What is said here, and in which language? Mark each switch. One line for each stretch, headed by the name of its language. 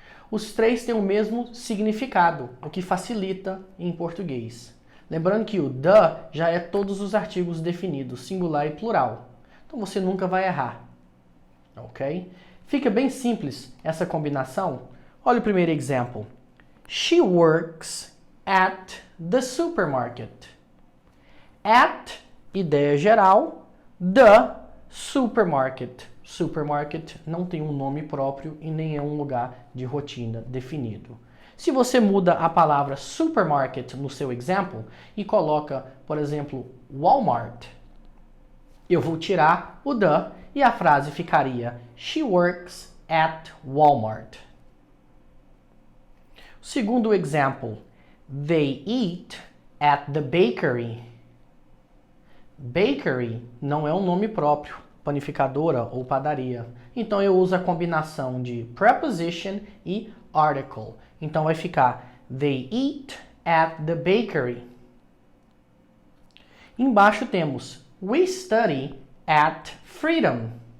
Portuguese: Os três têm o mesmo significado, o que facilita em português. Lembrando que o the já é todos os artigos definidos, singular e plural. Então, você nunca vai errar. Ok? Fica bem simples essa combinação. Olha o primeiro exemplo.
English: She works at the supermarket. At,
Portuguese: ideia geral.
English: The supermarket.
Portuguese: Supermarket não tem um nome próprio e nem é um lugar de rotina definido. Se você muda a palavra supermarket no seu exemplo e coloca, por exemplo, Walmart, eu vou tirar o the e a frase ficaria
English: She works at Walmart.
Portuguese: Segundo exemplo,
English: they eat at the bakery.
Portuguese: Bakery não é um nome próprio, panificadora ou padaria. Então eu uso a combinação de preposition e article. Então vai ficar
English: they eat at the bakery.
Portuguese: Embaixo temos
English: we study at Freedom.